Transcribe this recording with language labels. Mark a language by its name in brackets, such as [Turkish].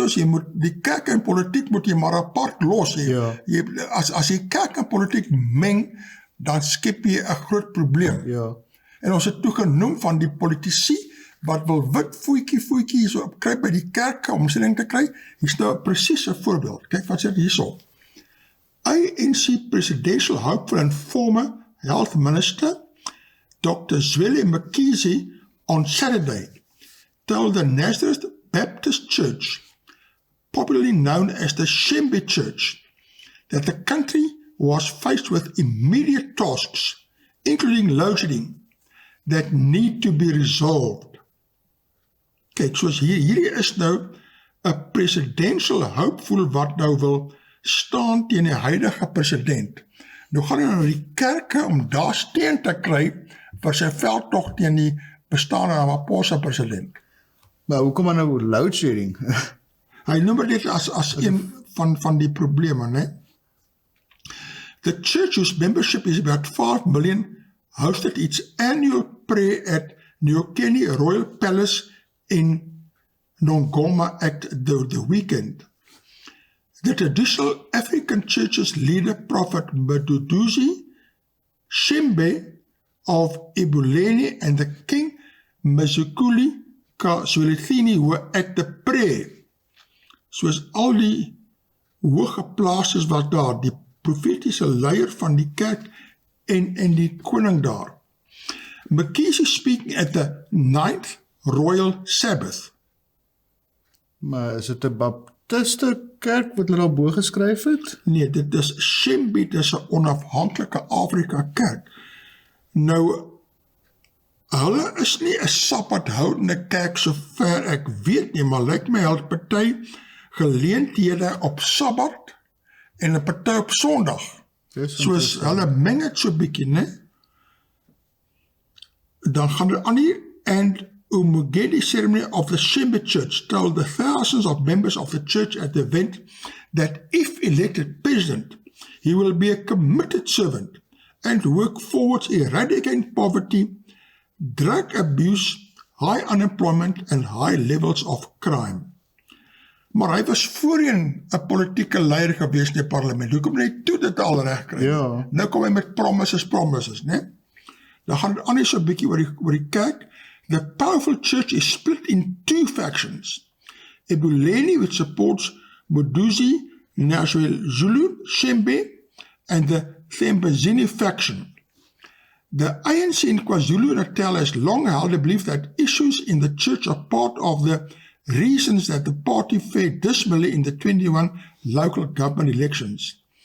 [Afrikaans] Soos jy moet, die kerk en politiek moet jy maar apart los. As jy kerk en politiek meng, dan skep jy 'n groot probleem. Ja. En ons het toegenoem van die politici wat wil wit voetjie so kry by die kerke om omsending te kry. Hier is nou 'n presiese voorbeeld. Kyk wat sê hierso. [English] ANC presidential hopeful and former health minister Dr. Zweli McKinsey on Saturday told the Nazareth Baptist Church, popularly known as the Shembe Church, that the country was faced with immediate tasks, including load shedding, that need to be resolved. [Afrikaans] Kyk, soos hierdie is nou 'n presidential hoopvoel wat nou wil staan teen die huidige president. Nou gaan hy na die kerke om daar steun te kry vir sy veldtog teen die bestaande Ramaphosa president. Maar hoekom dan nou load shedding? Hy noem dit as een van die probleme, né? [English] The church, whose membership is about 5 million, hosted its annual prayer at Nyokeni Royal Palace in Nongoma at the weekend. The traditional African church's leader, Prophet Mduduzi Shembe of Ebuleni and the King Mazukuli Kazwelithini were at the prayer. [Afrikaans] Soos al die hooggeplaastes wat daar, die profetiese leier van die kerk en die koning daar. [English] McKenzie speaking at the 9th Royal Sabbath. [Afrikaans] Maar is dit 'n Baptiste kerk wat hulle daarbo geskryf het? Nee, dit is Shembe, dit is 'n onafhanklike Afrika kerk. Nou, hulle is nie 'n sabbathoudende kerk so ver ek weet nie, maar lyk my hulle party geleenthede op Sabbat en 'n party op Sondag. Soos hulle meng het so bietjie, né? Dan gaan dit aan hier, [English] and Umugedi ceremony of the Shembe Church told the thousands of members of the church at the event that if elected president, he will be a committed servant and work forwards eradicating poverty, drug abuse, high unemployment and high levels of crime. [Afrikaans] Maar hy was voorheen 'n politieke leier gewees in die parlement. Hoekom net toe dit al reg kry? Ja. Nou kom hy met promises, né? Dan gaan dit aan so 'n bietjie oor die kerk. [English] The powerful church is split in 2 factions. Ebuleni, which supports Muduzi Zulu Shembe, and the Thembazini faction. The ANC in KwaZulu-Natal has long held the belief that issues in the church are part of the reasons that the party fared dismally in the 21 local government elections.